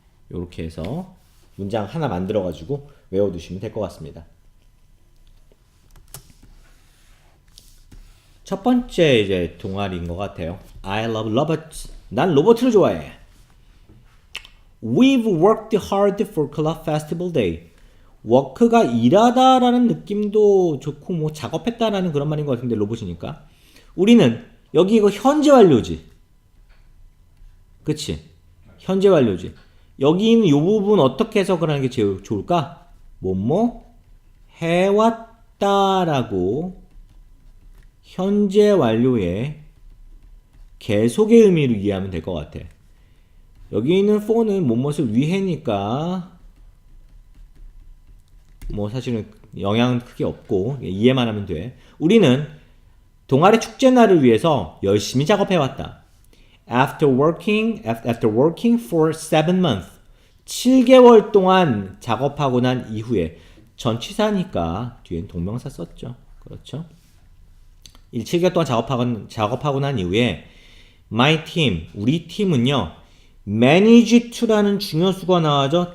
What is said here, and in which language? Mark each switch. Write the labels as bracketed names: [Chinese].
[Korean] 요렇게 해서 문장 하나 만들어 가지고 외워두시면 될 것 같습니다. 첫 번째 이제 동아리인 것 같아요. [English] I love robots. [Korean] 난 로봇을 좋아해. [English] We've worked hard for club festival day. [Korean] 워크가 일하다라는 느낌도 좋고 뭐 작업했다라는 그런 말인 것 같은데 로봇이니까. 우리는 여기 이거 현재 완료지. 그치? 현재 완료지. 여기 있는 이 부분 어떻게 해석을 하는 게 제일 좋을까? 뭐뭐 해왔다라고 현재 완료의 계속의 의미로 이해하면 될 것 같아. 여기 있는 for는 뭐뭇을 위해니까 뭐 사실은 영향은 크게 없고 이해만 하면 돼. 우리는 동아리 축제날을 위해서 열심히 작업해왔다. [English] After working for 7 months. [Korean] 7개월 동안 작업하고 난 이후에 전치사니까 뒤엔 동명사 썼죠. 그렇죠? 7개월 동안 작업하고 난 이후에 [English] my team, [Korean] 우리 팀은요. manage to라는 중요수가 나와죠.